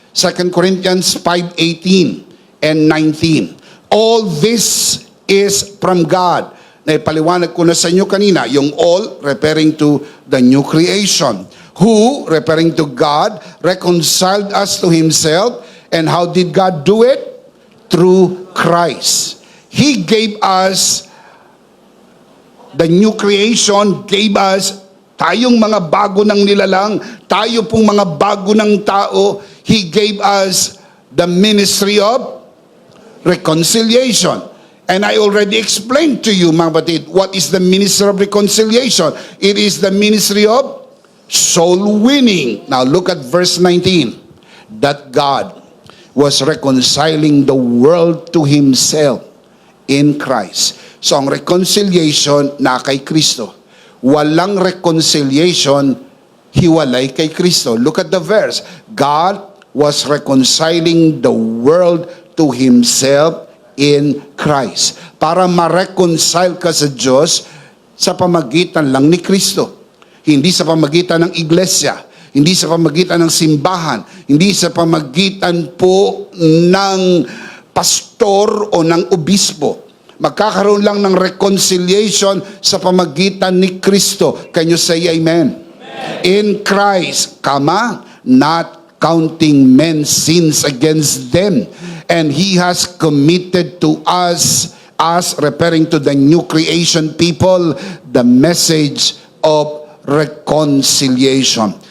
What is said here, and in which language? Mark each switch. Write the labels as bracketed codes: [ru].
[en] 2 Corinthians 5:18 and 19. All this is from God. [tl] Naipaliwanag ko na sa inyo kanina, yung [en] all referring to the new creation. Who, referring to God, reconciled us to Himself. And how did God do it? Through Christ. He gave us the new creation, gave us [tl] tayong mga bago ng nilalang, tayo pong mga bago ng tao. [en] He gave us the ministry of reconciliation. And I already explained to you, [tl] mga batid, [en] what is the ministry of reconciliation? It is the ministry of soul winning. Now look at verse 19. That God was reconciling the world to Himself in Christ. [tl] So ang reconciliation na kay Kristo. Walang reconciliation hiwalay kay Kristo. [en] Look at the verse. God was reconciling the world to Himself in Christ. [tl] Para ma-reconcile ka sa Diyos sa pamagitan lang ni Kristo. Hindi sa pamagitan ng iglesia, hindi sa pamagitan ng simbahan, hindi sa pamagitan po ng pastor o ng obispo. Magkakaroon lang ng reconciliation sa pamagitan ni Kristo. [en] Can you say amen? Amen. In Christ, not counting men's sins against them. And He has committed to us, referring to the new creation people, the message of reconciliation.